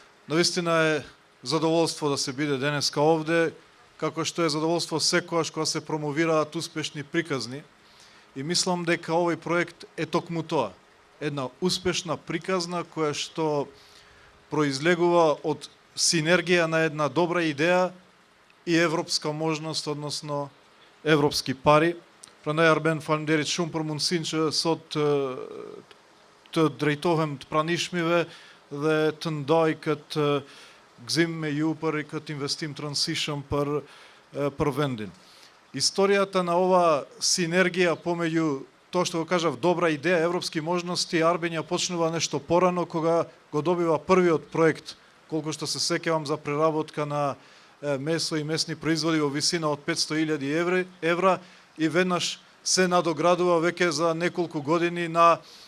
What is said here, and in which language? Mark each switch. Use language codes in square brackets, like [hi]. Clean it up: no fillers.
[mk] Навистина е задоволство да се биде денеска овде, како што е задоволство секогаш кога се промовираат успешни приказни. И мислам дека овој проект е токму тоа. Една успешна приказна која што произлегува од синергија на една добра идеја и европска можност, односно европски пари. [sq] Прandaj Arben faleminderit shumë për mundësinë që sot të drejtohem të pranishmëve dhe të ndaj këtë gëzim me ju për këtë investim të rëndësishëm për vendin. [mk] Историјата на ова синергија помеѓу тоа што го кажав добра идеја, европски можности, Арбен ја почнува нешто порано кога го добива првиот проект, колку што се сеќавам, за преработка на месо и месни производи во висина од 500.000 евра и веднаш се надоградува веќе за неколку години на